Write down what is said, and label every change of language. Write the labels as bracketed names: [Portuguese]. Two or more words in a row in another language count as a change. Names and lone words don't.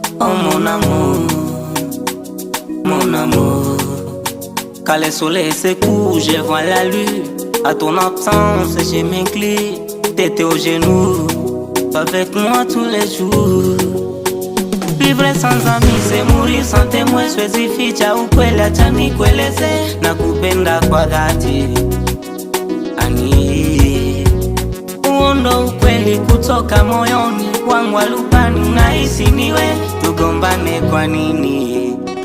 [French] Oh mon amour, mon amour. Quand le soleil se couche, je vois la lune. À ton absence, je m'incline. T'étais au genou, avec moi tous les jours. Vivre sans ami, c'est mourir sans témoin. [Swahili] Siwezi ficha ukweli, acha nikueleze. Nakupenda kwa dhati, ani, huo ndo ukweli kutoka moyoni. Wangu wa lubani, unahisi niwe, tugombane kwa nini?